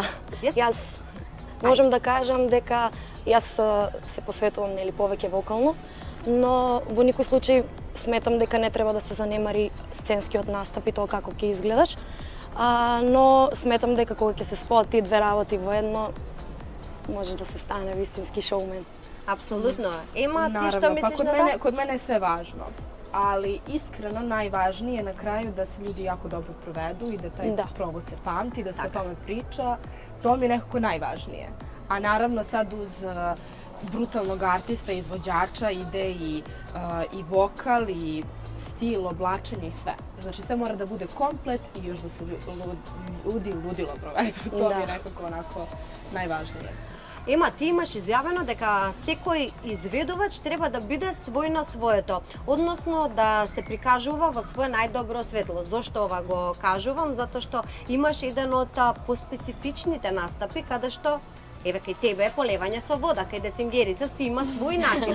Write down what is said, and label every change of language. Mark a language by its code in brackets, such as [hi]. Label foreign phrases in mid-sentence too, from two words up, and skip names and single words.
[mk] Јас можам да кажам дека јас се посветувам нели повеќе вокално, но во никој случај сметам дека не треба да се занемари сценскиот настап и тоа како ќе изгледаш. Но сметам дека кога ќе се споат тие две работи во едно, може да се стане вистински шоумен. Апсолутно. Ема, ти што мислиш на тоа? [sr] Код мене е све важно. Ali iskreno najvažnije na kraju da se ljudi jako dobro provedu i da taj provod se pamti, da se o tome priča. To mi je nekako najvažnije. A naravno sad uz brutalnog artista, izvođača ide i vokal i stil, oblačenje i sve. Znači sve mora da bude komplet i još da se ljudi ludilo provedu. To mi je nekako onako najvažnije. [mk] Ема, ти имаш изјавено дека секој изведувач треба да биде свој на своето, односно да се прикажува во свое најдобро светло. Зошто ова го кажувам? Затоа што имаш еден од поспецифичните настапи каде што еве кај тебе полевање со вода, кај Десингерица си има свој начин.